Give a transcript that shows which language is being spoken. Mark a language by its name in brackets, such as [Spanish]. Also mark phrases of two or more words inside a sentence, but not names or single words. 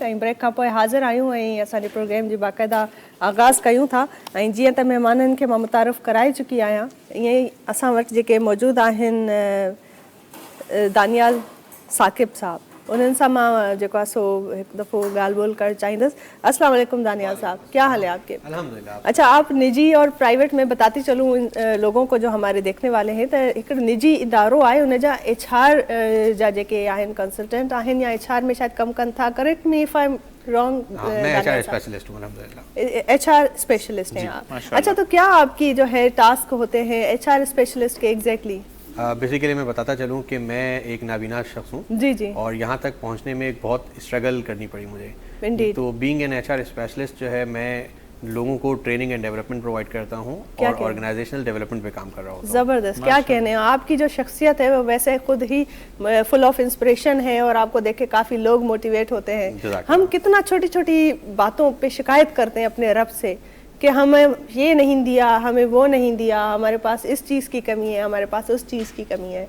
[Sindhi] ऐं ब्रेक खां पोइ हाज़िर आहियूं ऐं असांजे प्रोग्राम जी बाक़ाइदा आगाज़ कयूं था। ऐं जीअं त महिमाननि खे मां मुतारफ़ कराए चुकी आहियां, ईअं ई असां वटि जेके मौजूदु आहिनि दानियाल साकिब साहब, उन्हनि सां मां जेको आहे सो हिकु दफ़ो ॻाल्हि ॿोल करणु चाहींदसि। [Arabic] السلام علیکم [Urdu] دانیال صاحب، کیا حال ہے آپ کے؟ الحمدللہ۔ اچھا، آپ نجی اور پرائیویٹ میں بتاتی چلوں لوگوں کو جو ہمارے دیکھنے والے ہیں, [Sindhi] तो एक निजी इदारो आहे, उन जा HR जा जेके आहिनि कंसल्टेंट आहिनि या HR में शायद कमु कनि था, [English] correct me if I am wrong? [Urdu] मैं [English] HR specialist [Urdu] ہوں، الحمدللہ. [English] HR specialist [Urdu] ہیں آپ? اچھا، تو کیا آپ کی جو ہے ٹاسک ہوتے ہیں [English] HR specialist [Urdu] के एग्जैक्टली? بیسکلی میں بتاتا چلوں کہ میں ایک نابینا شخص ہوں جی جی, اور یہاں تک پہنچنے میں ایک بہت سٹرگل کرنی پڑی مجھے. तो [English] being an HR specialist [Urdu] جو ہے، میں لوگوں کو [English] training and development [Urdu] پرووائڈ کرتا ہوں اور [English] organizational development [Urdu] پہ کام کر رہا ہوتا ہوں. زبردست, کیا کہنے ہیں. آپ کی جو شخصیت ہے وہ ویسے خود ہی [English] full of inspiration [Urdu] ہے اور آپ کو دیکھ کے کافی لوگ موٹیویٹ ہوتے ہیں. ہم کتنا چھوٹی چھوٹی باتوں پہ شکایت کرتے ہیں اپنے رب سے کہ ہمیں یہ نہیں دیا, ہمیں وہ نہیں دیا, ہمارے پاس اس چیز کی کمی ہے, ہمارے پاس اس چیز کی کمی ہے.